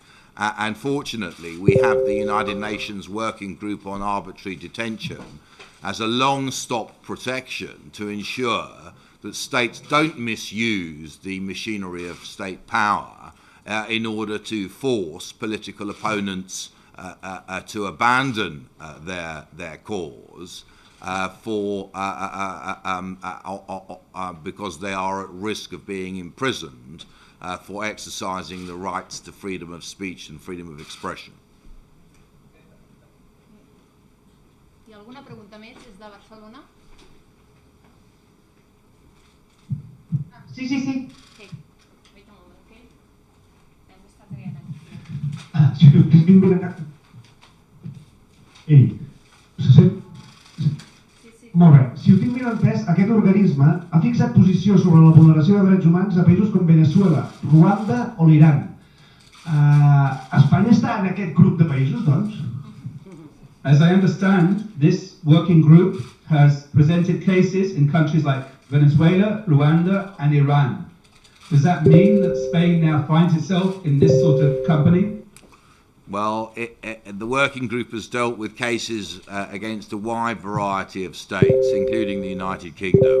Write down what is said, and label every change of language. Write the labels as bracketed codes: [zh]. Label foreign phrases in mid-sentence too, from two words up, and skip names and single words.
[en] And fortunately, we have the United Nations Working Group on Arbitrary Detention as a long-stop protection to ensure that states don't misuse the machinery of state power in order to force political opponents to abandon their cause because they are at risk of being imprisoned for exercising the rights to freedom of speech and freedom of expression. [ca] Hi ha alguna pregunta més des de Barcelona? Sí. Sí. [en] Wait a moment, okay? [ca] Hem estat triant aquí. Si ho tinc ben entès... Ei, se sent? Sí. Molt bé. Si ho tinc ben entès, aquest organisme ha fixat posició sobre la vulneració de drets humans a països com Venezuela, Ruanda o l'Iran. Espanya està en aquest grup de països, doncs? [en] As I understand, this working group has presented cases in countries like Venezuela, Rwanda and Iran. Does that mean that Spain now finds itself in this sort of company? Well, the working group has dealt with cases against a wide variety of states, including the United Kingdom.